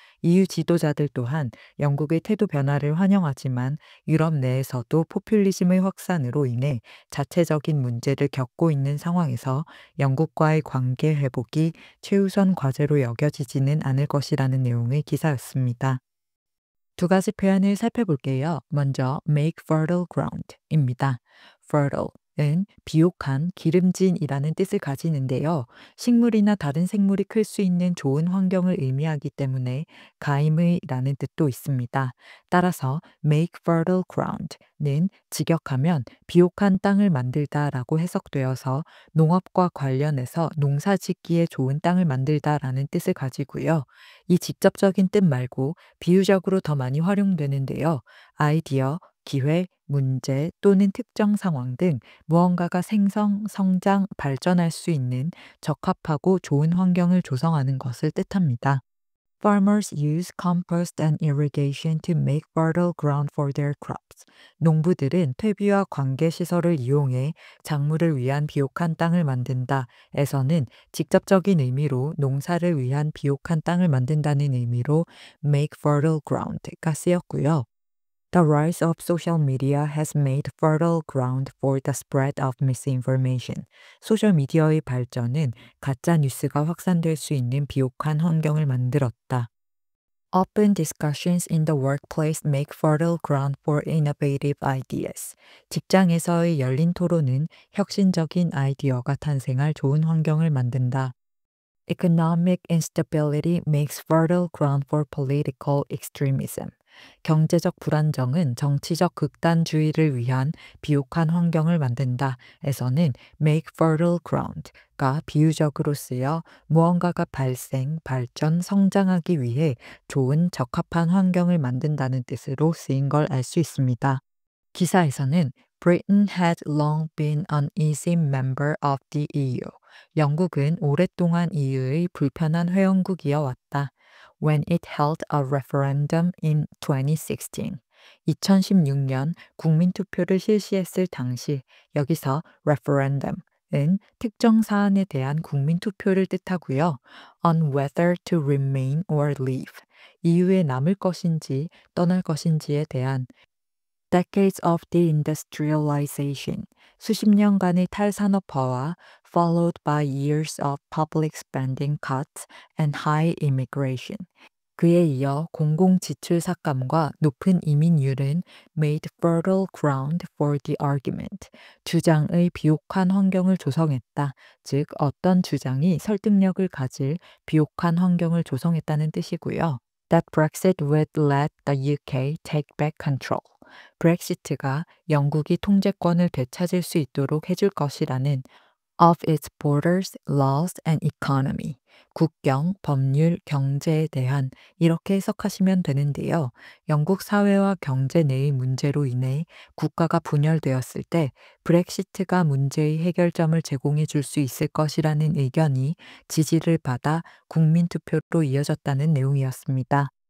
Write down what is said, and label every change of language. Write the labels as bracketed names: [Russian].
[Korean] EU 지도자들 또한 영국의 태도 변화를 환영하지만 유럽 내에서도 포퓰리즘의 확산으로 인해 자체적인 문제를 겪고 있는 상황에서 영국과의 관계 회복이 최우선 과제로 여겨지지는 않을 것이라는 내용의 기사였습니다. 두 가지 표현을 살펴볼게요. 먼저 make fertile ground입니다. fertile은 비옥한, 기름진이라는 뜻을 가지는데요. 식물이나 다른 생물이 클 수 있는 좋은 환경을 의미하기 때문에 가임의라는 뜻도 있습니다. 따라서 make fertile ground는 직역하면 비옥한 땅을 만들다라고 해석되어서 농업과 관련해서 농사 짓기에 좋은 땅을 만들다라는 뜻을 가지고요. 이 직접적인 뜻 말고 비유적으로 더 많이 활용되는데요. 아이디어, 기회, 문제 또는 특정 상황 등 무언가가 생성, 성장, 발전할 수 있는 적합하고 좋은 환경을 조성하는 것을 뜻합니다. [English] Farmers use compost and irrigation to make fertile ground for their crops. [Korean] 농부들은 퇴비와 관계 시설을 이용해 작물을 위한 비옥한 땅을 만든다. 에서는 직접적인 의미로 농사를 위한 비옥한 땅을 만든다는 의미로 make fertile ground가 쓰였고요. [English] The rise of social media has made fertile ground for the spread of misinformation. [Korean] 소셜미디어의 발전은 가짜 뉴스가 확산될 수 있는 비옥한 환경을 만들었다. [English] Open discussions in the workplace make fertile ground for innovative ideas. [Korean] 직장에서의 열린 토론은 혁신적인 아이디어가 탄생할 좋은 환경을 만든다. [English] Economic instability makes fertile ground for political extremism. [Korean] 경제적 불안정은 정치적 극단주의를 위한 비옥한 환경을 만든다. 에서는 make fertile ground가 비유적으로 쓰여 무언가가 발생, 발전, 성장하기 위해 좋은 적합한 환경을 만든다는 뜻으로 쓰인 걸 알 수 있습니다. 기사에서는 [English] Britain had long been an easy member of the EU. [Korean] 영국은 오랫동안 EU의 불편한 회원국이어 왔다. [English] When it held a referendum in 2016. [Korean] 2016년 국민투표를 실시했을 당시 여기서 referendum은 특정 사안에 대한 국민투표를 뜻하고요. [English] On whether to remain or leave. [Korean] EU에 남을 것인지 떠날 것인지에 대한 [English] Decades of deindustrialization, [Korean] 수십 년간의 탈산업화와 [English] followed by years of public spending cuts and high immigration. [Korean] 그에 이어 공공지출 삭감과 높은 이민율은 [English] made fertile ground for the argument. [Korean] 주장의 비옥한 환경을 조성했다. 즉 어떤 주장이 설득력을 가질 비옥한 환경을 조성했다는 뜻이고요. [English] That Brexit would let the UK take back control. [Korean] 브렉시트가 영국이 통제권을 되찾을 수 있도록 해줄 것이라는 [English] of its borders, laws and economy. [Korean] 국경, 법률, 경제에 대한 이렇게 해석하시면 되는데요. 영국 사회와 경제 내의 문제로 인해 국가가 분열되었을 때 브렉시트가 문제의 해결점을 제공해 줄 수 있을 것이라는 의견이 지지를 받아 국민투표로 이어졌다는 내용이었습니다.